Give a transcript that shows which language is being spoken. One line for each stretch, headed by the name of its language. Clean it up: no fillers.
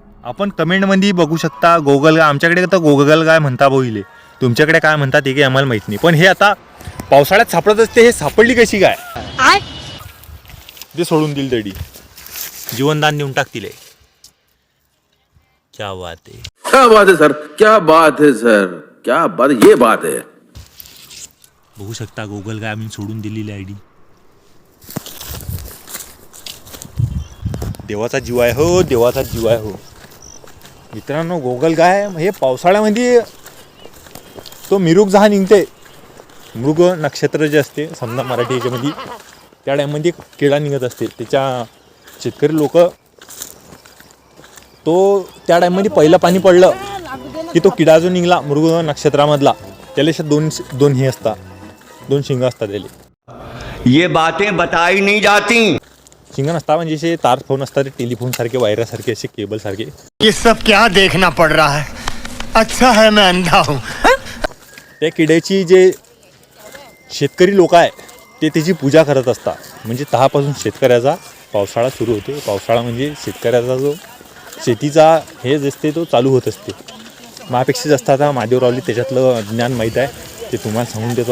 Marathi: आपण कमेंटमध्ये बघू शकता गोगलगाय. आमच्याकडे तर गोगलगाय म्हणता बोहिले. तुमच्याकडे काय म्हणतात ते काही आम्हाला माहीत नाही. पण हे आता पावसाळ्यात सापडत असते. हे सापडली कशी काय ते सोडून दिल तडी जीवनदान देऊन टाकतील.
Hindi: क्या बात आहे. क्या बात है सर, क्या बात है सर, क्या बात, ये बात है.
Marathi: बघू शकता गोगलगाय आम्ही सोडून दिलेली आयडी. देवाचा जीव आहे हो. देवाचा जीव आहे हो मित्रांनो. गोगलगाय हे पावसाळ्यामध्ये तो मिरुग जहा निघते. मृग नक्षत्र जे असते समजा मराठी याच्यामध्ये त्या टाईममध्ये किडा निघत असते. त्याच्या शेतकरी लोक तो त्या टाईममध्ये पहिलं पाणी पडलं की तो किडा जो निघला मृग नक्षत्रामधला त्याला अशा दोन हे असतात, 2 शिंग असतात त्याला.
Hindi: ये बातें बताई नहीं जाती.
Marathi: शिंग नसतात म्हणजे असे तार फोन असतात, टेलिफोन सारखे, वायरासारखे, असे केबल सारखे.
Hindi: ये सब क्या देखना पड़ रहा है? अच्छा है मैं अंधा हूँ.
Marathi: त्या किड्याची जे शेतकरी लोक आहे ते त्याची पूजा करत असतात. म्हणजे तहापासून शेतकऱ्याचा पावसाळा सुरू होते. पावसाळा म्हणजे शेतकऱ्याचा जो शेतीचा हे जे असते तो चालू होत असते. माझ्यापेक्षा जास्त आता महादेवरावली त्याच्यातलं ज्ञान माहीत आहे, ते तुम्हाला सांगून देतो.